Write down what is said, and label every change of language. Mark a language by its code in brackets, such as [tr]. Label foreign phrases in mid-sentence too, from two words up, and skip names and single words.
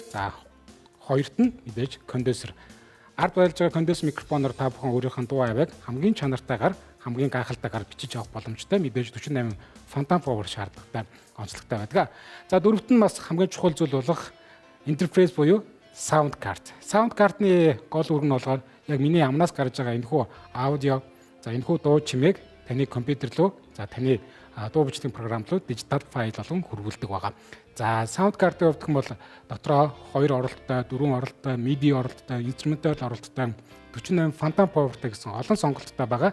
[mn] За хоёрт нь мэдээж конденсер. Ард байлж байгаа конденсер микрофоноор та бүхэн өөрийнхөө дуу авиаг хамгийн чанартайгаар, хамгийн гайхалтайгаар бичиж авах боломжтой. Мэдээж 48 фонтан power шаардлагатай онцлогтой байдаг. За дөрөвт нь бас хамгийн чухал зүйл болох интерфейс буюу [en] sound card. Sound card-ны [mn] гол үр нь болохоор яг миний амнаас гарч байгаа энэхүү аудио, за энэхүү дуу чимээг таны компьютер руу, за таны дуу бичлэгийн програм руу дижитал файл болгон хөрвүүлдэг байгаа. За [en] sound card-ийн [mn] хувьд гэх юм бол дотроо 2 оролттой, 4 оролттой, MIDI оролттой, инструментал оролттой 48 фонтан powerтай гэсэн олон сонголттой байгаа.